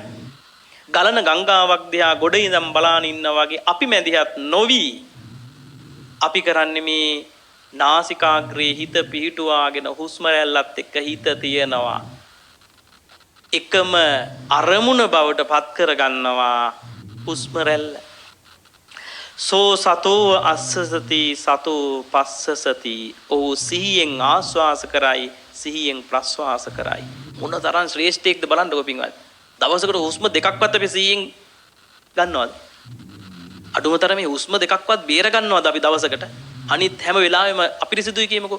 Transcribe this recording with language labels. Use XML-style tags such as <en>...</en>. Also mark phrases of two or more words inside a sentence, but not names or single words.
<si>ගලන ගංගාවක් දිහා ගොඩ ඉඳන් බලාන ඉන්නා වගේ අපි මැදිහත් නොවි අපි කරන්නේ මේ නාසිකාග්‍රේ හිත පිහිටුවාගෙන හුස්ම රැල්ලත් එක්ක හිත තියනවා. එකම අරමුණ බවට පත් කර ගන්නවා හුස්ම රැල්ල.</si> <pi>සෝ සතෝ අස්සසති සතෝ පස්සසති.</pi> <si>ඔහු සිහියෙන් ආස්වාස කරයි සිහියෙන් ප්‍රස්වාස කරයි. මොන තරම් ශ්‍රේෂ්ඨයක්ද බලන්නකෝ පින්වත්. දවසකට හුස්ම දෙකක්වත් අපි සිහියෙන් ගන්නවද? අඩුම තරමේ හුස්ම දෙකක්වත් බේර ගන්නවද අපි දවසකට? අනිත් හැම වෙලාවෙම අපිරිසිදුයි කියමුකෝ.</si>